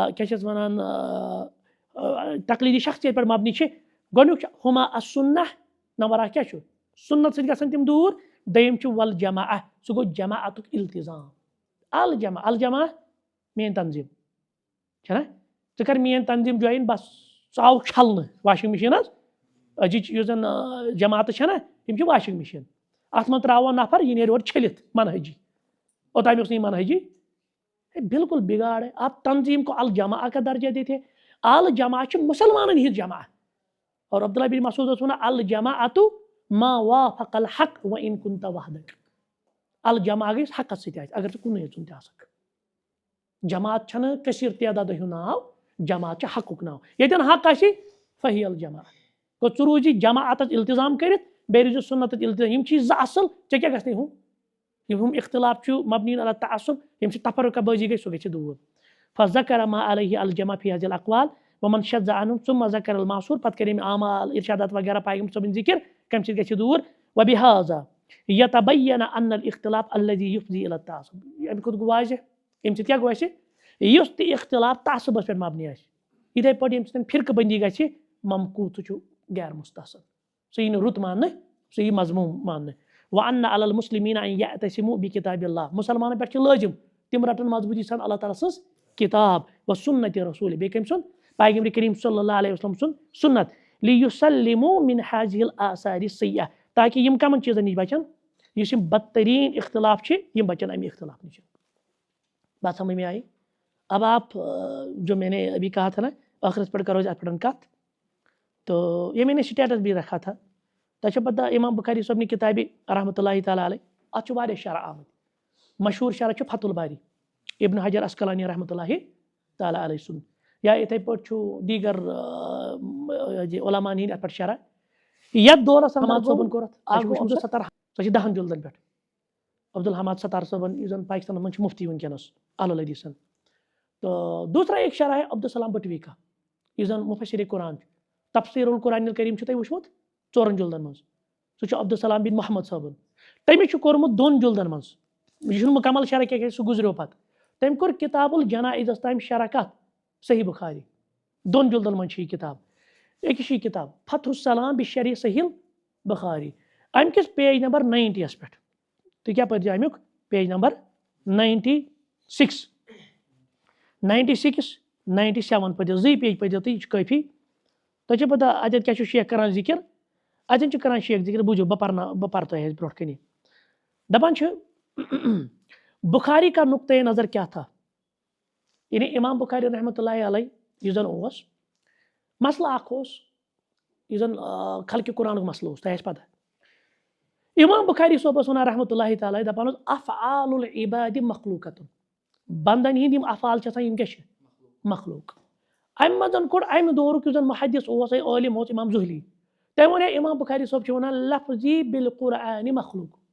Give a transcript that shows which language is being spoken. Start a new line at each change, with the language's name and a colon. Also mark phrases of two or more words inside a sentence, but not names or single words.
Kashmiri: کیٛاہ چھِ اَتھ وَنان تقلیٖدی شخصیت پٮ۪ٹھ مبنی چھِ گۄڈنیُک چھُ ہما السنہ نمبر 1 کیٛاہ چھُ سُنت سۭتۍ گژھن تِم دوٗر دوٚیِم چھُ والجماعہ سُہ گوٚو جماعتُک التزام الجماع میٲنۍ تنظیٖم چھےٚ نا ژٕ کر میٲنۍ تنظیٖم جویِن بس ژٕ آو چھلنہٕ واشنگ مشیٖن حظ أزِچ یُس زن جماعتہٕ چھےٚ نا یِم چھِ واشنگ مشیٖن اتھ منٛز تراوو نفر یہِ نیرِ اورٕ چھٔلِتھ منہجی اوٚتام اوس نہٕ یہِ منہجی
Urdu: بالکل بگاڑ ہے آپ تنظیم کو الجماع کا درجہ دیتے
Kashmiri: الجماع چھِ مسلمانن ہٕنٛز جماع اور عبداللہ بن مسعود اوس ونان
Arabic: الجماعۃ ما وافق الحق وان كنت وحدك
Kashmiri: الجماع گژھِ حقس سۭتۍ آسہِ اگر ژٕ کُنُے یوت تہِ آسکھ جماعت چھنہٕ کثیر تعداد ہُنٛد ناو جماعت چھِ حقُک ناو ییٚتٮ۪ن حق آسہِ
Arabic: فہی الجماع
Kashmiri: گوٚو ژٕ روٗزی جماعتس التظام کٔرِتھ بیٚیہِ روٗزِو سُنتس التظام یِم چیٖز 2 اصل ژےٚ کیٛاہ گژھنٕے ہُم اختلاف چھُ مبنی علی تعصب ییٚمہِ سۭتۍ تفرقہ بٲزی گژھِ سُہ گژھِ دوٗر
Arabic: فذکر ما علیہ الجمع فی هذه الاقوال ومن شذ عنهم ثم ذكر المعصور
Kashmiri: پتہٕ کٔرۍ أمۍ اعمال ارشادات وغیرہ پیغمبر صٲبٕنۍ ذکر کمہِ سۭتۍ گژھِ دوٗر
Arabic: وبهذا يتبين ان الاختلاف الذي يفضي الى التعصب
Kashmiri: اَمہِ کھۄتہٕ گوٚو واضح اَمہِ سۭتۍ کیٛاہ گوٚو اَسہِ یُس تہِ اختلاف تعصبس پٮ۪ٹھ مبنی آسہِ یِتھَے پٲٹھۍ ییٚمہِ سۭتۍ فرقہٕ بندی گژھِ ممقوٗت سُہ چھُ غیر مستحسن سُہ یی نہٕ رُت ماننہٕ سُہ یی مضموٗم ماننہٕ
Arabic: وَأَنَّ عَلَى الْمُسْلِمِينَ أَن يَعْتَصِمُوا بِكِتَابِ اللَّهِ
Kashmiri: مُسلمانن پٮ۪ٹھ چھُ لٲزِم تِم رٹن مضبوٗطی سان اللہ تعالیٰ سٕنٛز کِتاب وسُنتِ رسوٗلہِ بیٚیہِ کٔمۍ سُنٛد پیغمبر کریم
Arabic: صلی اللہ علیہ وسلم
Kashmiri: سُنٛد سُنت
Arabic: لِیُسَلِّمُوا مِن هذه الآثار السیئة
Kashmiri: تاکہ یِم کمن چیٖزن نِش بچن یُس یِم بدترین اختلاف چھِ یِم بچن اَمہِ اختلاف نِش
Urdu: بات سمجھ میں آئی اب آپ جو میں نے ابھی کہا تھا نا آخرت پڑھ کرو ات پڑھن کت تو یہ میں نے اسٹیٹس بھی رکھا تھا
Kashmiri: تۄہہِ چھو پتہ امام بخاری صٲبنہِ کِتابہِ
Arabic: رحمتہ اللہ تعالیٰ علیہ
Kashmiri: اتھ چھُ واریاہ شرح آمٕتۍ مشہوٗر شرح چھُ فتح الباری ابن حجر اسقلانی
Arabic: رحمتہ اللہ تعالیٰ علیہ
Kashmiri: سُنٛد یا یِتھَے پٲٹھۍ چھُ دیٖگر علماءن ہِنٛدۍ اتھ پٮ۪ٹھ شرح یتھ دورس حماد صٲبن کوٚر اتھ سۄ چھِ 10 جلدن پٮ۪ٹھ عبدالحماد ستار صٲبن یُس زن پاکستانس منٛز چھُ مفتی وٕنکٮ۪نس اہل الحدیثن
Urdu: تو دوسرا ایک شرح ہے عبدالسلام بٹوی کا
Kashmiri: یُس زن مفسر قرآن چھُ تفسیر القرآن الکریم چھُ تۄہہِ وٕچھمُت 4 جلدن منٛز سُہ چھُ عبدالسلام بن محمد صٲبن تٔمِس چھُ کوٚرمُت 2 جلدن منٛز یہِ چھُنہٕ مُکمل شرح کینٛہہ سُہ گُزریو پتہٕ تٔمۍ کوٚر کِتاب الجنائزس تام شرح کتھ صحیح بخاری 2 جلدن منٛز چھِ یہِ کِتاب أکِس چھِ یہِ کِتاب فتح السلام بشرح صحیح بخاری اَمہِ کِس پیج نمبر 90 یس پٮ۪ٹھ تُہۍ کیٛاہ پٔرۍزیو امیُک پیج نمبر 96 97 پٔرۍزیو 2 پیج پٔرۍزیو تُہۍ یہِ چھُ کٲفی تۄہہِ چھو پتہ اتٮ۪تھ کیٛاہ چھُ شیخ کران ذِکر اتٮ۪ن چھُ کران شیخ ذِکر بوٗزِو بہٕ پرٕ تۄہہِ برونٛٹھ کَنی دپان چھُ
Urdu: بخاری کا نقطۂ نظر
Kashmiri: کیٛاہ تھا یعنی امام بخاری
Arabic: رحمتہ اللہ علیہ
Kashmiri: یُس زن اوس مسلہٕ اکھ اوس یُس زن خلقِ قرآنُک مسلہٕ اوس تۄہہِ آسہِ پتہ امام بخاری صٲب اوس ونان
Arabic: رحمتہ اللہ تعالیٰ
Kashmiri: دپان اوس
Arabic: افعال العبادِ مخلوقۃ
Kashmiri: بندن ہِنٛدۍ یِم افعال چھِ آسان یِم کیٛاہ چھِ مخلوق امہِ منٛز کوٚڑ امہِ دورُک یُس زن محدث اوس عٲلم اوس امام زہلی تٔمۍ ووٚن ہے امام بخاری صٲب چھُ ونان
Arabic: لفظی بالقرآنِ مخلوق